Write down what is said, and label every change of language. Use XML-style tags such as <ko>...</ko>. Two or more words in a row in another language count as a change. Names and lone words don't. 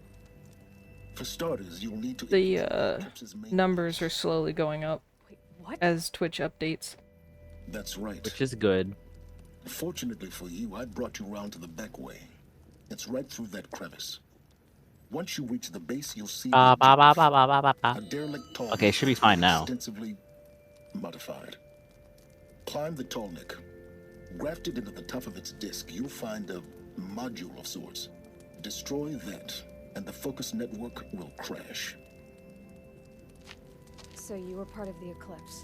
<en>For starters, you'll need to the infiltrate the Eclipse's main numbers base. are slowly going up Wait, what? as Twitch updates. That's right. Which is good. Fortunately for you, I brought you round to the back way. It's right through that crevice. Once you reach the base, you'll see Ba, the ba, ba, objective. ba, ba, ba, ba. A derelict tall Okay, should be fine now. extensively modified. Climb the tallneck. Grafted into the top of its disc, you'll find a module of sorts. Destroy that, and the focus network will crash. So you were part of the Eclipse.</en>